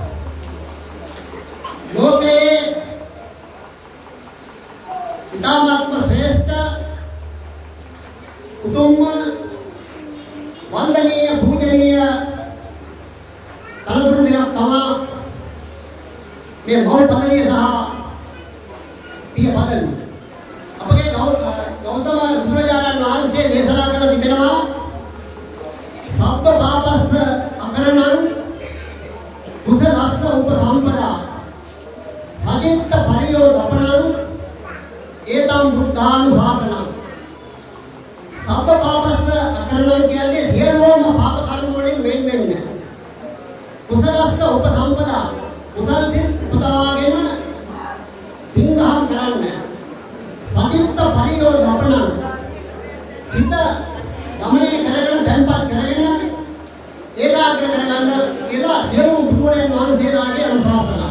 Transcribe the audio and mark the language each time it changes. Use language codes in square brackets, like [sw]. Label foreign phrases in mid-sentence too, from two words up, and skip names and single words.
[si] ලෝකයේ ඉතාමත්ම ශ්‍රේෂ්ඨ උතුම් වන්දනීය පූජනීය තනතුරු දෙයක් තමයි මේ මෞල් පදවිය සහ පිය පදවිය. අපගේ ගෞතම බුදුරජාණන් වහන්සේ දේශනා කළ තිබෙනවා [pi] සබ්බ පාපස්ස අකරණං කුසලස්ස උපසම්පදා සදිත්ත පරියෝදපණං ඒතම් බුද්ධානුශාසනං. සබ්බ පාපස්ස අකරණං [si] කියන්නේ සියලුම පාප කර්ම වලින් වෙන් වෙන්නේ. [pi] කුසලස්ස උපසම්පදා [si] කුසල් සිත් උපදවාගෙන පින්දහම් කරන්න. [pi] සතිත්ත පරියෝදපණං [si] සිත ගමනේ කරගෙන දැන්පත් කරගෙන ඒකාග්‍ර කරගන්න කියලා සියලුම බුදුරජාණන් වහන්සේලාගේ අනුශාසනාව.